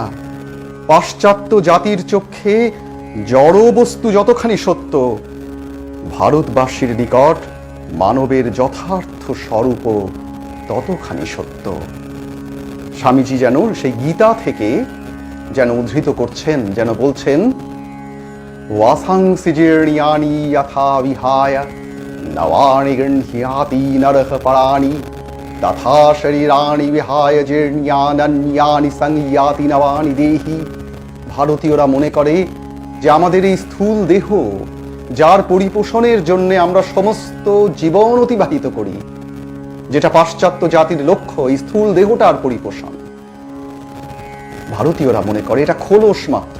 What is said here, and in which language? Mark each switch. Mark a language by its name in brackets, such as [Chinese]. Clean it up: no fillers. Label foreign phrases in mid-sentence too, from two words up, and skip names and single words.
[Bangla] পাশ্চাত্য জাতির চক্ষে জড় বস্তু যতখানি সত্য, ভারতবাসীর নিকট মানবের যথার্থ স্বরূপ ততখানি সত্য। স্বামীজি যেন সেই গীতা থেকে যেন উদ্ধৃত করছেন, যেন বলছেন [Sanskrit] वासांसि जीर्ण्यानि यथा विहाय नवानि गृह्णाति नरः पराणि तथा शरीराणि विहाय जीर्ण्यान्यानि संयाति नवानि देहि। [Bangla] ভারতীয়রা মনে করে যে আমাদের এই স্থূল দেহ, যার পরিপোষণের জন্য আমরা সমস্ত জীবন অতিবাহিত করি, যেটা পাশ্চাত্য জাতির লক্ষ্য, এই স্থূল দেহটার পরিপোষণ, ভারতীয়রা মনে করে এটা খোলস মাত্র।